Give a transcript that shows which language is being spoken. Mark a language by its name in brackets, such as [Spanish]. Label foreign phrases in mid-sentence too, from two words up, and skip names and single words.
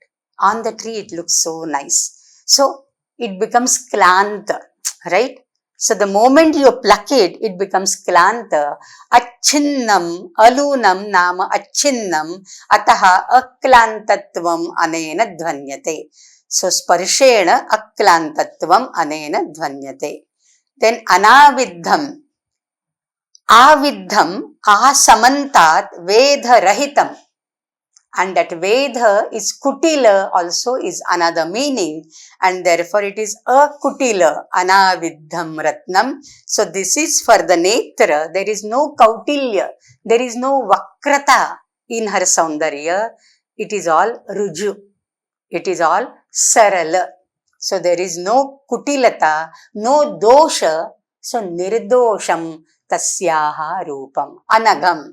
[English] On the tree, it looks so nice. So it becomes klanta, right? So the moment you pluck it, it becomes klanta. [Sanskrit] अच्छिन्नम्, अलूनम् नाम अच्छिन्नम्, अतः अक्लान्तत्वम् अनेन ध्वन्यते. So स्पर्शेन अक्लान्तत्वम् अनेन ध्वन्यते. [English] Then anavidham. [Sanskrit] अविद्धम्, आसमन्तात् वेध रहितम्. [English] And that vedha is kutila also is another meaning, and therefore it is a [Sanskrit] कुटिल, अनाविद्धम् रत्नम्. [English] So this is for the netra. There is no kautilya, there is no vakrata in her saundarya. It is all ruju, it is all sarala. So there is no kutilata, no dosha. [Sanskrit] So निर्दोषम् तस्याः रूपम्, अनघम्.